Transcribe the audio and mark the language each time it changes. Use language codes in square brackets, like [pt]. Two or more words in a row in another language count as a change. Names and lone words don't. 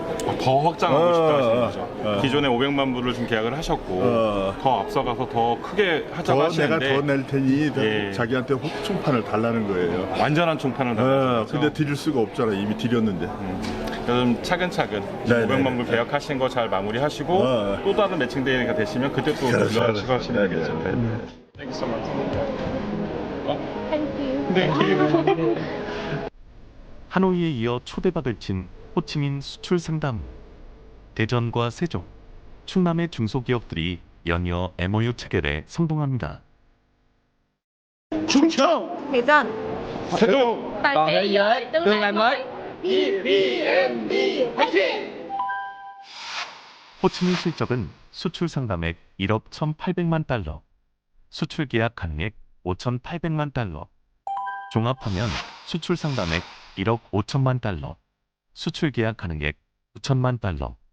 [ko] 더 확장하고 싶다 하시는 거죠. 기존에 500만 불을 좀 계약을 하셨고 더 앞서가서 더 크게 하자고 하시는데 내가 더 낼 테니 자기한테 총판을 달라는 거예요. 완전한 총판을 달라는 거죠. 근데 드릴 수가 없잖아. 이미 드렸는데. 좀 차근차근 500만 불 계약하신 거 잘 마무리하시고 또 다른 매칭데이가 되시면 그때 또 연락하시고 하시면 되겠죠. [en] Thank you so much. Thank you. [ko] 하노이에 이어 초대박을 친 호치민 수출 상담. 대전과 세종, 충남의 중소기업들이 연이어 MOU 체결에 성공합니다. 충청, 대전, 세종, [vi] toàn thế giới tương lai mới. [ko] BBMB 화이팅! 호치민 실적은 수출 상담액 1억 1,800만 달러, 수출 계약 가능액 5,800만 달러, 종합하면 수출 상담액 1억 5천만 달러, 수출 계약 가능액 9천만 달러.